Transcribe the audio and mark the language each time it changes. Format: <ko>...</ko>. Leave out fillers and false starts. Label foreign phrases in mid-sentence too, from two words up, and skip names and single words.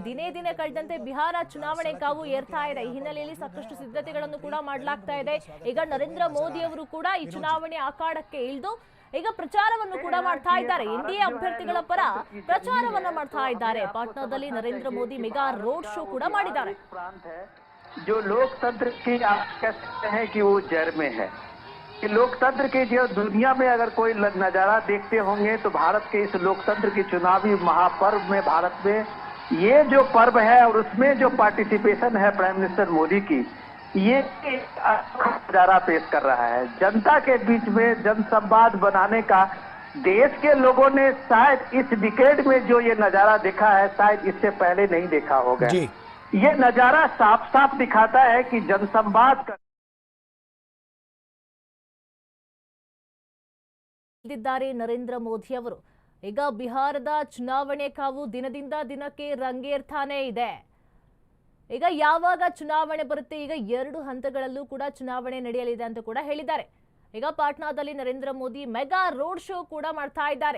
<kn>ದಿನೇ ದಿನೇ ದಂತೆ ಬಿಹಾರ ಚುನಾವಣೆ ಕಾವು ಏರ್ತಾ ಇದೆ. ಈ ಹಿನ್ನೆಲೆಯಲ್ಲಿ ಸಾಕಷ್ಟು ಸಿದ್ಧತೆಗಳನ್ನು ಕೂಡ ಮಾಡಲಾಗ್ತಾ ಇದೆ. ಈಗ ನರೇಂದ್ರ ಮೋದಿ ಅವರು ಕೂಡ ಈ ಚುನಾವಣೆ ಅಖಾಡಕ್ಕೆ ಇಳಿದು ಈಗ ಪ್ರಚಾರವನ್ನು ಕೂಡ ಮಾಡ್ತಾ ಇದ್ದಾರೆ. ಎನ್ಡಿಎ ಅಭ್ಯರ್ಥಿಗಳ ಪರ ಪ್ರಚಾರವನ್ನ ಮಾಡ್ತಾ ಇದ್ದಾರೆ. ಪಾಟ್ನಾದಲ್ಲಿ ನರೇಂದ್ರ ಮೋದಿ</kn> <en>mega road show</en> <kn>ಕೂಡ ಮಾಡಿದ್ದಾರೆ.</kn> <hi>जो लोकतंत्र की आप कह सकते हैं कि वो जड़ में है कि लोकतंत्र के जो दुनिया में अगर कोई नजारा देखते होंगे तो भारत के इस लोकतंत्र की चुनावी महापर्व में भारत में ये जो पर्व है और उसमें जो पार्टिसिपेशन है</hi> <en>Prime Minister</en> <hi>मोदी की, ये नजारा पेश कर रहा है. जनता के बीच में जनसंवाद बनाने का देश के लोगों ने शायद इस डिकेड में जो ये नजारा देखा है शायद इससे पहले नहीं देखा होगा. ये नजारा साफ साफ दिखाता है कि जनसंवाद</hi> <kn>नरेंद्र मोदी ಅವರು ಈಗ ಬಿಹಾರದ ಚುನಾವಣೆ ಕಾವು ದಿನದಿಂದ ದಿನಕ್ಕೆ ರಂಗೇರ್ತಾನೆ ಇದೆ. ಈಗ ಯಾವಾಗ ಚುನಾವಣೆ ಬರುತ್ತೆ, ಈಗ 2 ಹಂತಗಳಲ್ಲೂ ಕೂಡ ಚುನಾವಣೆ ನಡೆಯಲಿದೆ ಅಂತ ಕೂಡ ಹೇಳಿದ್ದಾರೆ. ಈಗ ಪಾಟ್ನಾದಲ್ಲಿ ನರೇಂದ್ರ ಮೋದಿ</kn> <en>mega road show</en> <kn>ಕೂಡ ಮಾಡ್ತಾ ಇದ್ದಾರೆ.</kn>